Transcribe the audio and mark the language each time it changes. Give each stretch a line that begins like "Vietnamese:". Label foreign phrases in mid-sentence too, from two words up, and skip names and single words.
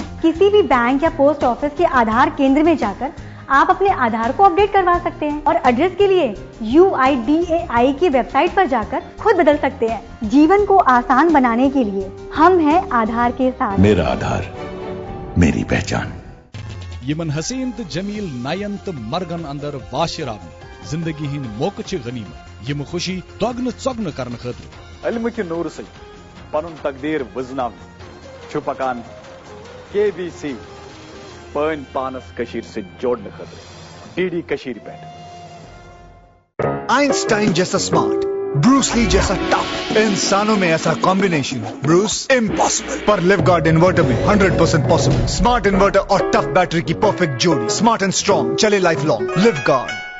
Hindi: किसी भी बैंक या
English: post office
Hindi: के आधार केंद्र में जाकर आप अपने आधार को अपडेट करवा सकते हैं और एड्रेस के लिए UIDAI की वेबसाइट पर जाकर खुद बदल सकते हैं। जीवन को आसान बनाने के लिए हम हैं आधार के साथ। मेरा आधार, मेरी पहचान।
Kashmiri: यमन हसीनत जमील नायंत मरगन अंदर वाशिराम जिंदगी हिंद मौकच गनीमत यम खुशी दोगन चौगन करन खतर इल्म के नूर से पनुन तकदीर वजनाम छुपकान KBC पन पानस कशीर से जोड़ने खतर DD कशीर पैट।
Hindi: आइंस्टाइन जैसा स्मार्ट, ब्रूस ली जैसा टफ, इंसानों में ऐसा कॉम्बिनेशन ब्रूस इम्पॉसिबल, पर लिवगार्ड इन्वर्टर में 100% पॉसिबल।
English: smart inverter
Hindi: और
English: tough battery
Hindi: की परफेक्ट जोड़ी,
English: smart and strong,
Hindi: चले
English: life long.
Hindi: लिवगार्ड